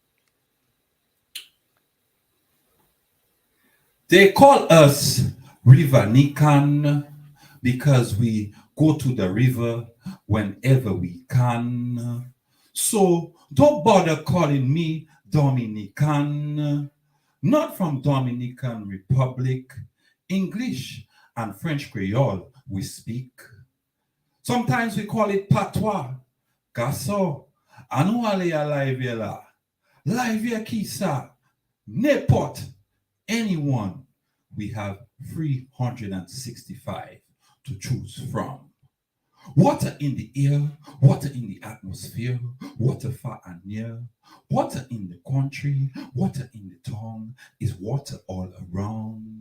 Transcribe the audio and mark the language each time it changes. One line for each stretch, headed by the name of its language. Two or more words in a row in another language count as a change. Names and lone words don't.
English: They call us River Nikan because we go to the river whenever we can. So don't bother calling me Dominican, not from Dominican Republic. English and French Creole we speak. Sometimes we call it patois.
Saint Lucian Creole French: Gaso, anou ale a live la. Live ki sa. N'importe anyone.
English: We have 365 to choose from. Water in the air, water in the atmosphere, water far and near, water in the country, water in the tongue, is water all around.